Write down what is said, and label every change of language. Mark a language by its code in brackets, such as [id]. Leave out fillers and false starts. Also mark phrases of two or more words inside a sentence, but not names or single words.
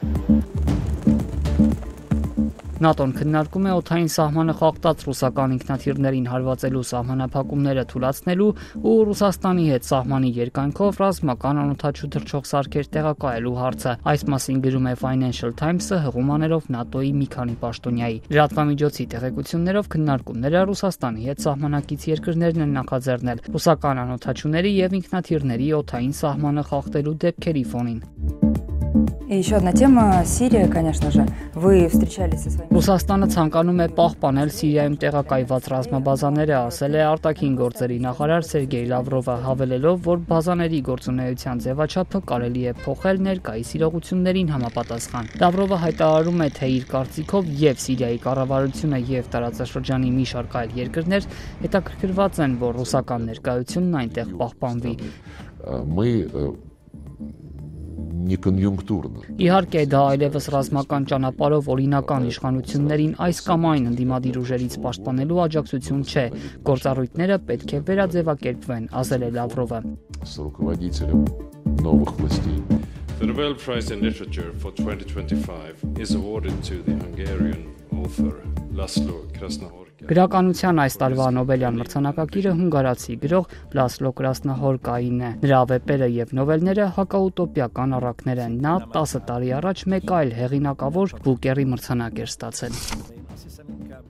[hy] ՆԱՏՕ-ն քննարկում է օդային սահմանը խախտած ռուսական ինքնաթիռներին հարվածելու սահմանափակումները թուլացնելու ու Ռուսաստանի հետ սահմանի երկայնքով ռազմական անօդաչու թռչող սարքեր տեղակայելու հարցը։ Այս մասին գրում է Financial Times-ը հղում աներով ՆԱՏՕ-ի մի քանի պաշտոնյայի։ Լրատվամիջոցի տեղեկություններով քննարկումները Ռուսաստանի հետ սահմանակից երկրներն են նախաձեռնել ռուսական անօդաչուների եւ ինքնաթիռների օդային սահմանը խախտելու դեպքերի ֆոնին։ [ru] И еще одна тема Сирия, конечно же. Вы встречались со своими... [hy] Ռուսաստանը ցանկանում է պահպանել Սիրիայում տեղակայված ռազմաբազաները, ասել է արտաքին գործերի նախարար Սերգեյ Լավրովը, հավելելով, որ բազաների գործունեության ձևաչափը կարելի է փոխել ներկայիս իրողություններին համապատասխան։ Լավրովը հայտարարում է, թե իր կարծիքով եւ Սիրիայի կառավարությունը եւ տարածաշրջանի մի շարք այլ երկրներ հետաքրքրված են, որ ռուսական ներկայությունն այնտեղ պահպանվի։ Իհարկե, դա այլևս ռազմական ճանապարհով օրինական իշխանություններին այս կամ այն ընդդիմադիր ուժերից պաշտպանելու աջակցություն չէ։ Գործառույթները պետք է վերաձևակերպվեն, ասել է Լավրովը։ [en] The Nobel Prize in Literature for 2025 is awarded to the Hungarian author Laszlo Krasznahorkai. [hy] Գրականության այս տարվա Նոբելյան մրցանակակիրը հունգարացի գրող Լասլո Կրասնահորկային է։ Նրա վեպերը եւ նովելները հակաուտոպիական առակներ են։ Նա 10 տարի առաջ մեկ այլ հեղինակավոր Բուկերի մրցանակ էր ստացել։